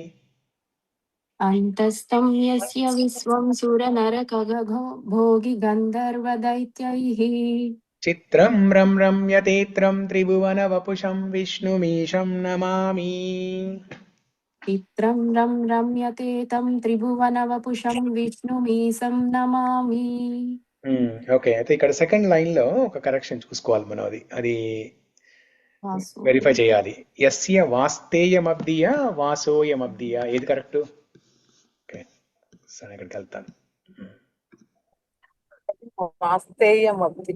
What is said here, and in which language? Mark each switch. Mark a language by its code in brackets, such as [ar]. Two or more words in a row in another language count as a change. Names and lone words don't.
[sa] अन्तस्तं यस्य विश्वं सुरनरकगघो भोगि गन्धर्वदैत्यैः चित्रं रम्यतेत्रं त्रिभुवनवपुषं विष्णुमीशं नमामि. चित्रं रम्यते तं त्रिभुवनवपुषं विष्णुमीशं नमामि. [te] ఓకే, అయితే ఇక్కడ [en] second line [te] లో ఒక కరెక్షన్ చూసుకోవాలి మనం. అది వాసు వెరిఫై చేయాలి. [sa] యస్య వాస్తేయమబ్దియా వాసోయమబ్దియా, [te] ఏది కరెక్ట్? ఓకే, సరే ఇక్కడికి వెళ్తాను. వాస్తేయమబ్ది.